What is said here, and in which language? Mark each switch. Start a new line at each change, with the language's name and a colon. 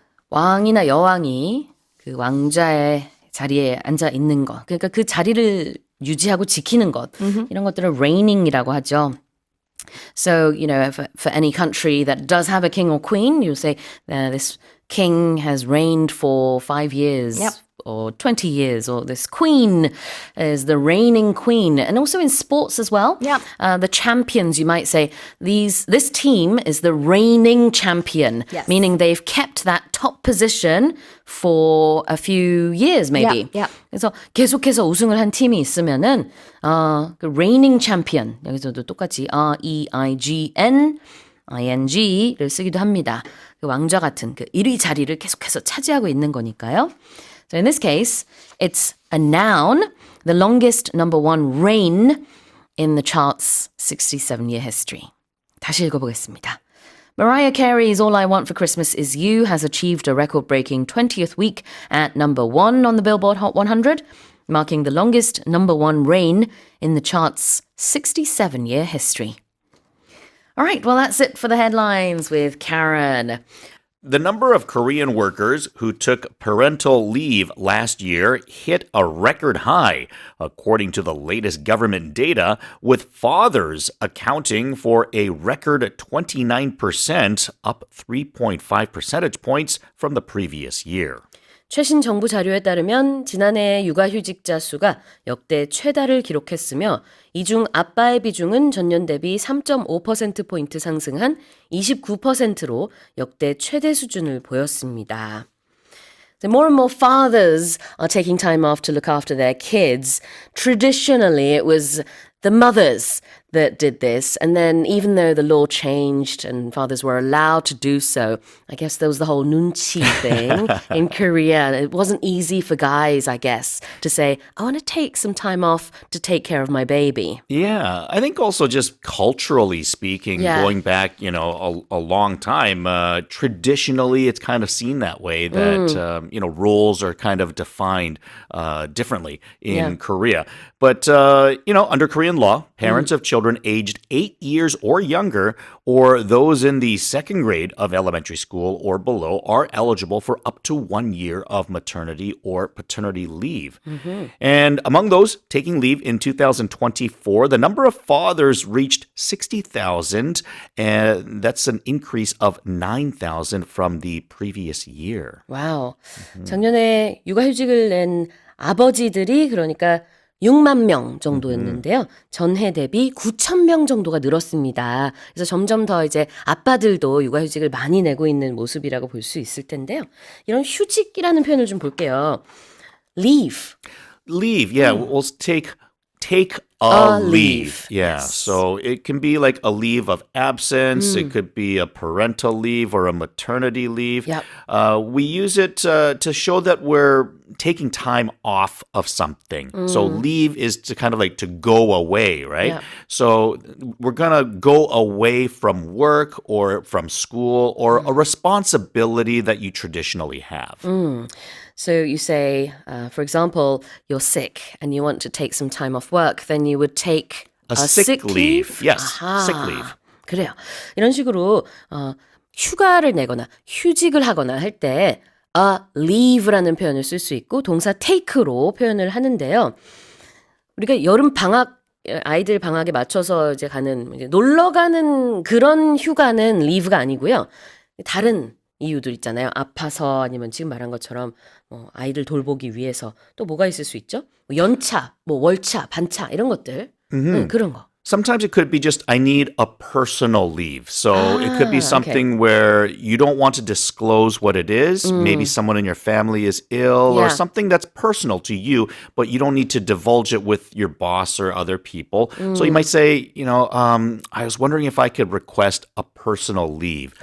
Korean: 왕이나 여왕이 그 왕자의 자리에 앉아 있는 것. 그러니까 그 자리를 유지하고 지키는 것. 이런 것들을 reigning이라고 하죠.
English: So, you know, for any country that does have a king or queen, you say this king has reigned for 5 years. Yep. Or 20 years, or this queen is the reigning queen. And also in sports as well. Yep. The champions, you might say, this team is the reigning champion. Yes. Meaning they've kept that top position for a few years, maybe. Yep.
Korean: 그래서 계속해서 우승을 한 팀이 있으면은, 그 reigning champion. 여기서도 똑같이 R-E-I-G-N, I-N-G를 쓰기도 합니다. 그 왕좌 같은 그 1위 자리를 계속해서 차지하고 있는 거니까요.
English: So in this case, it's a noun, the longest number 1 reign in the chart's 67-year history.
Korean: 다시 읽어보겠습니다.
English: Mariah Carey's All I Want for Christmas Is You has achieved a record-breaking 20th week at number 1 on the Billboard Hot 100, marking the longest number one reign in the chart's 67-year history. All right, well, that's it for the headlines with Karen. The number of Korean workers who took parental leave last year hit a record high, according to the latest government data, with fathers accounting for a record 29%, up 3.5 percentage points from the previous year.
Korean: 최신 정부 자료에 따르면 지난해 육아휴직자 수가 역대 최다를 기록했으며 이 중 아빠의 비중은 전년 대비 3.5%포인트 상승한 29%로 역대 최대 수준을 보였습니다.
English: So more and more fathers are taking time off to look after their kids. Traditionally, it was the mothers that did this. And then even though the law changed and fathers were allowed to do so, I guess there was the whole 눈치 thing in Korea. It wasn't easy for guys, I guess, to say, I want to take some time off to take care of my baby. Yeah, I think also just culturally speaking, going back, a long time, traditionally it's kind of seen that way that, roles are kind of defined differently in Korea. But, under Korean law, parents of children aged 8 years or younger, or those in the second grade of elementary school or below, are eligible for up to 1 year of maternity or paternity leave. And among those taking leave in 2024, the number of fathers reached 60,000, and that's an increase of 9,000 from the previous year.
Korean: 와우. 작년에 육아휴직을 낸 아버지들이 그러니까 6만 명 정도였는데요. 전해 대비 9천 명 정도가 늘었습니다. 그래서 점점 더 이제 아빠들도 육아휴직을 많이 내고 있는 모습이라고 볼 수 있을 텐데요. 이런 휴직이라는 표현을 좀 볼게요.
English: Leave. Leave, yeah. We'll take a leave. Yeah. Yes. So it can be like a leave of absence. It could be a parental leave or a maternity leave. Yep. We use it to show that we're taking time off of something. So leave is to kind of like to go away, right? Yeah. So we're going to go away from work or from school or a responsibility that you traditionally have. So you say, for example, you're sick and you want to take some time off work, then you would take A sick leave. Yes,
Korean: 아하.
English: sick leave.
Korean: 그래요. 이런 식으로 휴가를 내거나 휴직을 하거나 할 때 leave라는 표현을 쓸 수 있고 동사 take로 표현을 하는데요. 우리가 여름 방학 아이들 방학에 맞춰서 이제 가는 놀러 가는 그런 휴가는 leave가 아니고요. 다른 이유들 있잖아요. 아파서 아니면 지금 말한 것처럼 아이들 돌보기 위해서 또 뭐가 있을 수 있죠? 연차, 월차, 반차 이런 것들. 그런 거.
English: Sometimes it could be just, I need a personal leave. So it could be something okay. where you don't want to disclose what it is. Maybe someone in your family is ill or something that's personal to you, but you don't need to divulge it with your boss or other people. So you might say, I was wondering if I could request a personal leave.